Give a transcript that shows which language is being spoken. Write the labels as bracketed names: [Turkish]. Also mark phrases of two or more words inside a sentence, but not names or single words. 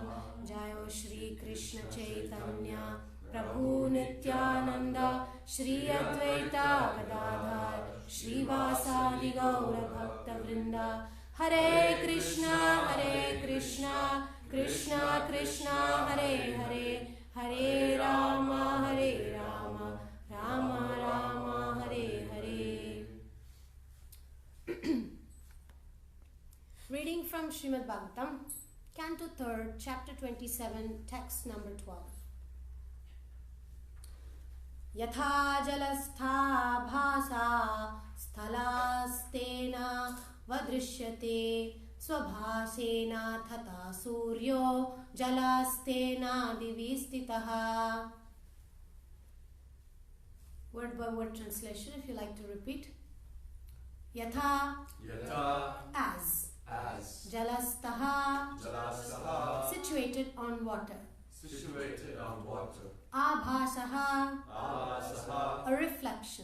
[Sanskrit] Jayo Shri Krishna Chaitanya Prabhu Nityananda Shri Advaita Gadadhar Shri Vasadi Gaura Bhakta Vrinda. Hare Krishna Krishna Krishna Hare Hare Hare Rama Rama Rama Hare Hare. [English] Reading from Srimad Bhagavatam, Canto 3rd, Chapter 27, Text number 12. [Sanskrit] Yatha jalastha bhasa sthalastena vadrishyate swabhasena thata suryo jalastena divistitaha. [English] Word by word translation, if you like to repeat. Yatha, as. Jalastaha, situated on water. Abhasaha, a reflection.